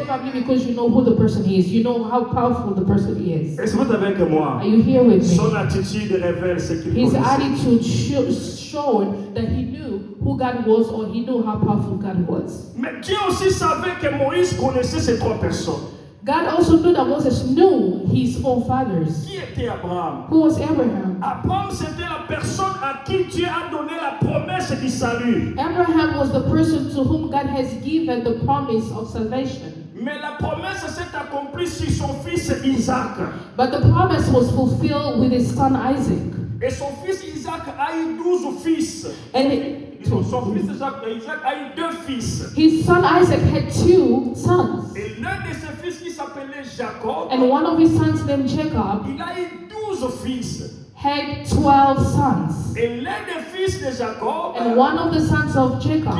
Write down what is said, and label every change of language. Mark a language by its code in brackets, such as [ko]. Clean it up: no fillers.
[en] probably because you know who the person is. You know how powerful the person is. [fr] Est-ce que vous êtes avec moi? [en] Are you here with me? [fr] Son attitude révèle ce qu'il [en] His [fr] connaissait. [en] attitude showed that he knew who God was, or he knew how powerful God was. [fr] Mais Dieu aussi savait que Moïse connaissait ces trois personnes. [en] God also knew that Moses knew his forefathers. [fr] Qui était Abraham? [en] Who was Abraham? [fr] Abraham, c'était la personne à qui Dieu a donné la promesse du salut. [en] Abraham was the person to whom God has given the promise of salvation. [fr] Mais la promesse s'est accomplie sur son fils Isaac. [en] But the promise was fulfilled with his son Isaac. [fr] Et son fils Isaac a eu 12 fils. [en] And [fr] Son fils Isaac a eu 2 fils. [en] his son Isaac had 2 sons. [fr] Et l'un de ses fils qui s'appelait Jacob, [en] And one of his sons named Jacob [fr] il a eu 12 fils. [en] had 12 sons. [fr] Et l'un des fils de Jacob, [en] And one of the sons of Jacob,